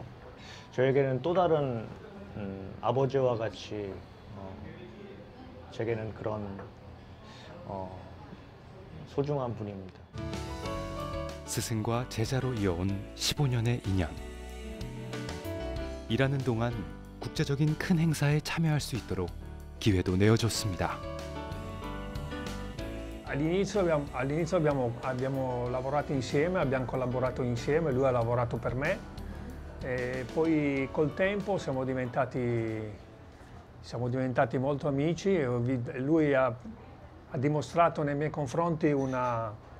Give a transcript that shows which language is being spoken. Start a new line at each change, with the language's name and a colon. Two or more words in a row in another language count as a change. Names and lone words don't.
Korean: 저에게는 또 다른 아버지와 같이 제게는 그런 소중한 분입니다. 스승과 제자로 이어온 15년의 인연. 일하는 동안 국제적인 큰 행사에 참여할 수 있도록 기회도 내어줬습니다.
Italian: All'inizio abbiamo lavorato insieme, abbiamo collaborato insieme, lui ha lavorato per me e poi col tempo siamo diventati molto amici e lui ha dimostrato nei miei confronti una